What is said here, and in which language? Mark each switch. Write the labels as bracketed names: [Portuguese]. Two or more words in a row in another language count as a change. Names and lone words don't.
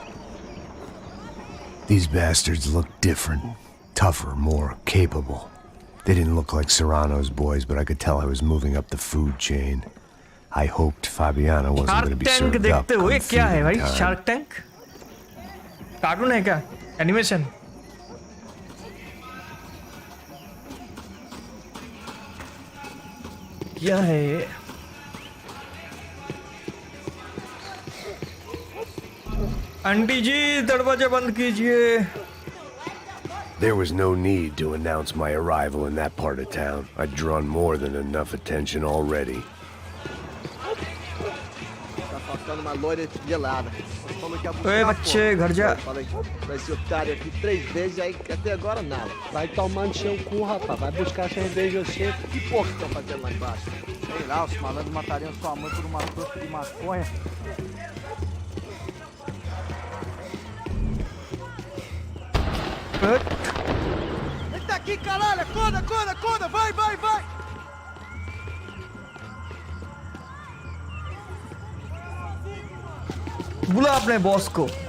[English] These bastards look different, tougher, more capable. They didn't look like Serrano's boys, but I could tell I was moving up the food chain. I hoped Fabiana wasn't going to be served up. [Hindi] देखते हुए क्या है भाई? [English] time. [Hindi] शार्क टैंक कार्टून है क्या? एनिमेशन? क्या है ये? आंटी जी दरवाजा बंद कीजिए. [English] There was no need to announce my arrival in that part of town. I'd drawn more than enough attention already. [Portuguese] Tá faltando uma loira gelada. Vamos que Oi, [Hindi] बच्चे घर जा. [Portuguese] Falei pra esse otário aqui 3 vezes, aí até agora nada. Vai tomando seu cu, rapaz. Vai buscar cerveja você. Que porra que estão fazendo lá embaixo? Sei lá, os malandros matariam sua mãe por uma trouxa de maconha. Ele tá aqui, caralho! Acorda, acorda, acorda! Vai, vai, vai! [Hindi] बुला अपने बॉस को.